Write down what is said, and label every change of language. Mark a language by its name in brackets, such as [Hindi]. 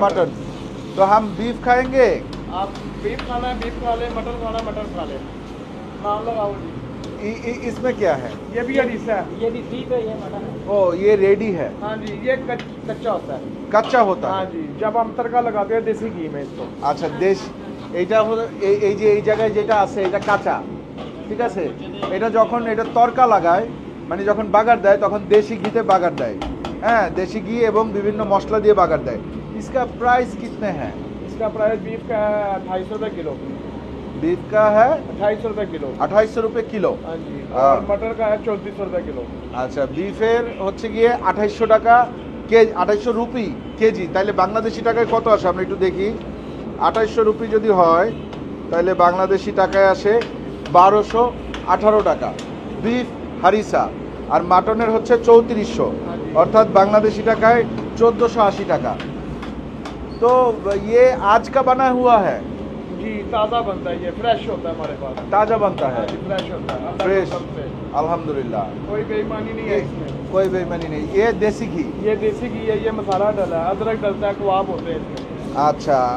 [Hindi] Mutton. तो हम beef खाएंगे। आप बीफ खाना है बीफ खा ले, मटन खाना है मटन खा ले। नाम लगाओ जी। इसमें क्या है? ये भी हदीसा है। ये भी बीफ है, ये मटन है। ओ, ये रेडी है, हाँ जी, ये कच्चा होता है। कच्चा होता हाँ है। जी, जब हम तड़का लगाते हैं देसी घी में इसको। [Bangla] আচ্ছা, দেশ এইটা হলো এই যে এই জায়গায় যেটা আছে এটা কাঁচা। ঠিক আছে, এটা যখন এটা তরকা লাগায়, মানে যখন বাগার দেয় তখন দেশি ঘিতে বাগার দেয়। হ্যাঁ, দেশি ঘি এবং বিভিন্ন মশলা দিয়ে বাগার দেয়। [Hindi] इसका प्राइस कितने हैं? इसका प्राइस बीफ का है 250 रुपये किलो। बीफ का है 250 रुपये किलो। 2800 रुपये किलो। हाँ जी, हाँ। और मटर का है 3400 रुपये किलो। [Bangla] আচ্ছা, বিফের হচ্ছে গিয়ে 2800 টাকা কেজি, 2800 রুপি কেজি। তাহলে বাংলাদেশি টাকায় কত আসে আমরা একটু দেখি। 2800 রুপি যদি হয় তাহলে বাংলাদেশি টাকায় আসে 1218 টাকা বিফ হারিসা। আর মাটনের হচ্ছে 3400, অর্থাৎ বাংলাদেশি টাকায় 1480 টাকা। [Hindi] तो ये आज का बना हुआ है, जी ताज़ा बनता है, ये फ्रेश होता है हमारे पास। ताज़ा बनता है, फ्रेश होता है अपना फ्रेश, कसम से। अल्हम्दुलिल्लाह। कोई बेईमानी नहीं है इसमें। कोई बेईमानी नहीं। ये देसी घी, ये देसी घी है, ये मसाला डला है, अदरक डलता है, कबाब होते हैं इसमें। अच्छा